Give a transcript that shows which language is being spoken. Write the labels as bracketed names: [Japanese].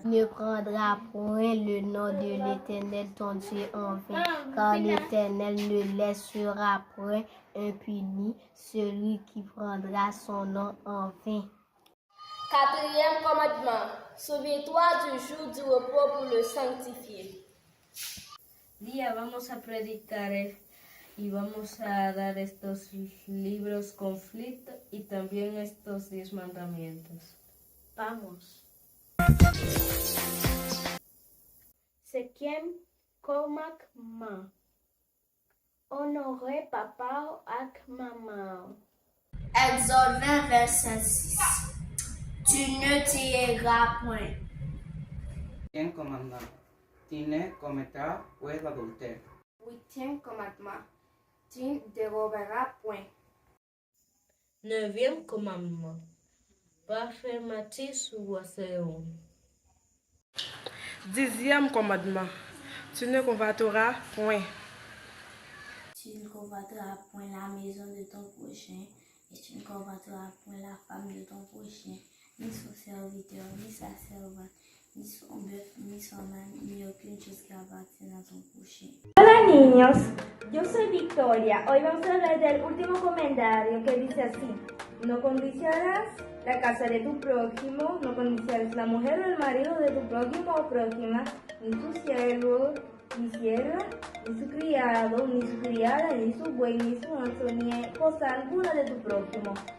[French] Ne prendras point le nom de l'Éternel ton Dieu en vain, car l'Éternel ne laissera point impuni celui qui prendra son nom en vain. Quatrième commandement. Souviens-toi du jour du repos pour le sanctifier. [Spanish] Día vamos a predicar y vamos a dar estos libros conflictos y también estos 10 mandamientos. Vamos. [French] Cinquième commandement. Honorer papa ak maman. Exode 20, verset 6. Tu ne tueras point. 10 commandement. Tu ne commettras point d'adultère. 8e commandement. Tu ne déroberas point. 9e commandement. Pas faire mentir sur ses hommes. 10e commandement. Tu ne convoiteras point. Tu ne convoiteras point la maison de ton prochain, et tu ne convoiteras point la femme de ton prochain, ni son serviteur, ni sa servante, ni son bœuf, ni son âne, ni aucune chose qui appartient à ton prochain. [Spanish] Hola niños, yo soy Victoria. Hoy vamos a hablar del último comentario que dice así: no codiciarás la casa de tu prójimo, no codiciarás la mujer o el marido de tu prójimo o prójima, ni su siervo, ni sierva, ni su criado, ni su criada, ni su buey, ni su asno, ni cosa alguna de tu prójimo.